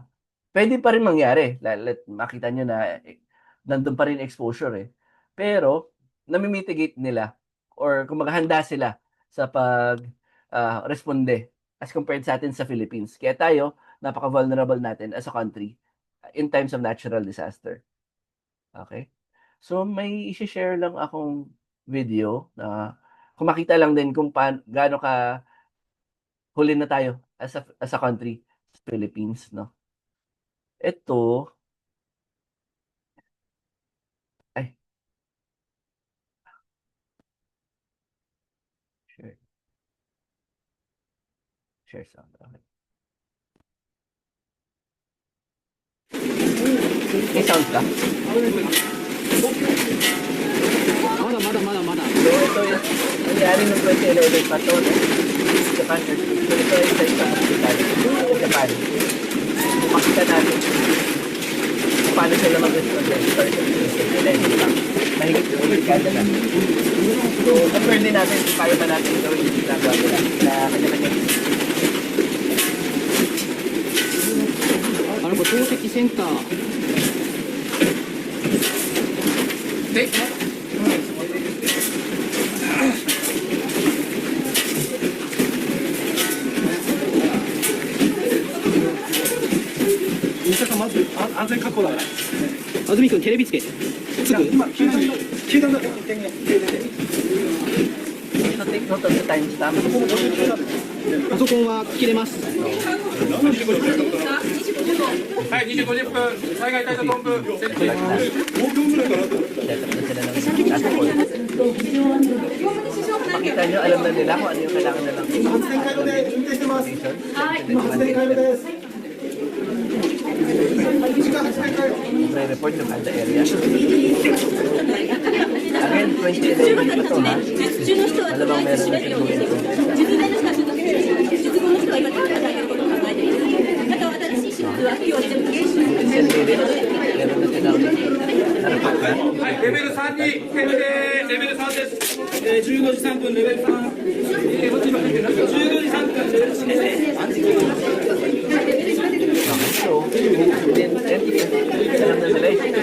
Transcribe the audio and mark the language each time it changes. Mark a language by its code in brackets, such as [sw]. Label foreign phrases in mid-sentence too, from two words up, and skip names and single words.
[tl] Pwede pa rin mangyari. Makita nyo na nandun pa rin exposure eh. Pero, namimitigate nila or kung maghahanda sila sa responde [en] as compared [tl] sa atin sa Philippines. Kaya tayo, napaka-vulnerable natin [en] as a country in times of natural disaster. [tl] Okay? So, may isi-share lang akong video na kung makita lang din kung gaano ka huli na tayo [en] as a country, [tl] Philippines, no? Ito, ay, share, [en] share sound. [tl] Okay. May sound ka? [ja] まだまだまだまだ [tl] So, ito yung nangyari noong 2011 pa to, no? [en] Japan earthquake. [tl] So, ito ay sa isang hospital sa Japan. Kung makita natin kung paano sila mag-respond sa earthquake. Sila yung isang mahigit yung dekada na. So, compare din natin kung kaya ba natin gawin yung ginagawa nila na kanya-kanya. [ja] あれこれ透析センターでまず安全確保だから安住君テレビつけすぐ今球団だって電源停電で [en] So, take note of the timestamp. [ja] パソコンは切れますはい、2時50分、災害対策本部、設置。 [en] Set up [tl] na sila ng [en] task force. [tl] Makita nyo, alam na nila kung ano yung kailangan na lang. Report yung [en] at the area. [tl] Again, 2011 pa to ha. Malamang meron na silang mga info. Meron na silang na-report ba? [ja] はい、レベル3に決定、レベル3です。15時3分、レベル3。15時3分、レベル3です。 [tl] So, then, alam na nila eh.